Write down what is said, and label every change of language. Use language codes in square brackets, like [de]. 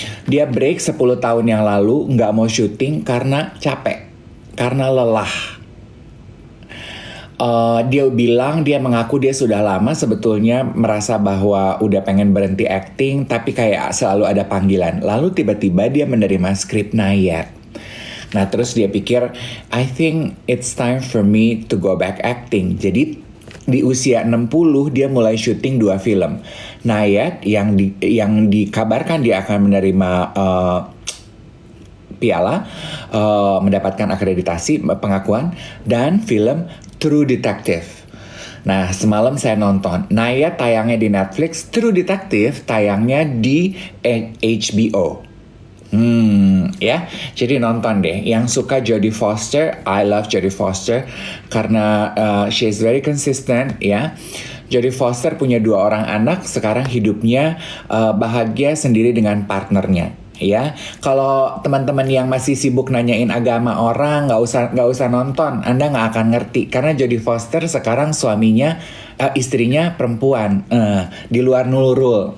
[id] Dia break 10 tahun yang lalu, nggak mau syuting karena capek. Karena lelah. Dia mengaku dia sudah lama sebetulnya merasa bahwa udah pengen berhenti acting, tapi kayak selalu ada panggilan. Lalu tiba-tiba dia menerima skrip Nayat. Nah, terus dia pikir, [en] I think it's time for me to go back acting. [id] Jadi di usia 60 dia mulai syuting 2 film. Nayat yang dikabarkan dia akan menerima piala, mendapatkan akreditasi pengakuan, dan film True Detective. Nah, semalam saya nonton. Nayat tayangnya di Netflix, True Detective tayangnya di HBO. Ya, jadi nonton deh. Yang suka [en] Jodie Foster, I love Jodie Foster [id] karena [en] she is very consistent, ya. [id] Jodie Foster punya 2 orang anak, sekarang hidupnya bahagia sendiri dengan partnernya. Ya, kalau teman-teman yang masih sibuk nanyain agama orang, nggak usah nonton. Anda nggak akan ngerti karena Jodie Foster sekarang suaminya, istrinya perempuan, di luar Nurul.